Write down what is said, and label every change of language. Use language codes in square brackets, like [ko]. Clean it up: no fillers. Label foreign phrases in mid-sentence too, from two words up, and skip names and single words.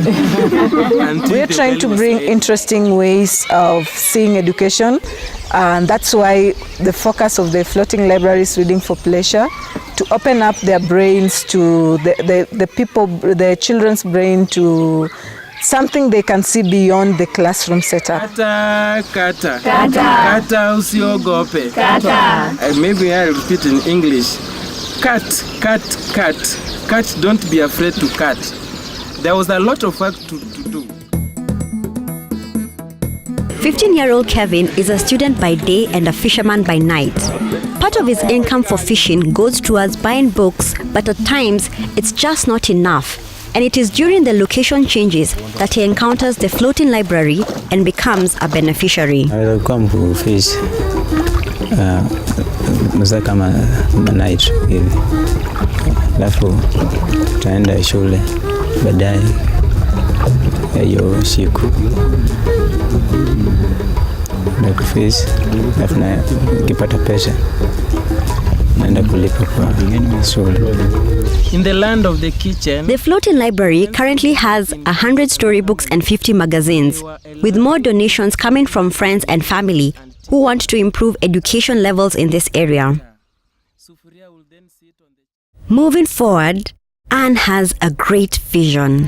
[en] We're trying to bring interesting ways of seeing education, and that's why the focus of the floating library is reading for pleasure, to open up their brains to the people, the children's brain, to something they can see beyond the classroom setup. [sw] Kata, kata, kata, kata usiogope. Kata. [en] Maybe I'll repeat in English. Cut, cut, cut. Cut, don't be afraid to cut. There was a lot of work to do. 15-year-old Kevin is a student by day and a fisherman by night. Part of his income for fishing goes towards buying books, but at times it's just not enough. And it is during the location changes that he encounters the floating library and becomes a beneficiary. I will come to fish [sw] kama night hivi, alafu tutaenda shule baadaye ya hiyo siku na kufish, alafu na nikipata pesa naenda kulipa kwa shule. [en] In the land of the kitchen, the floating library currently has 100 storybooks and 50 magazines, with more donations coming from friends and family who want to improve education levels in this area. Moving forward, Anne has a great vision.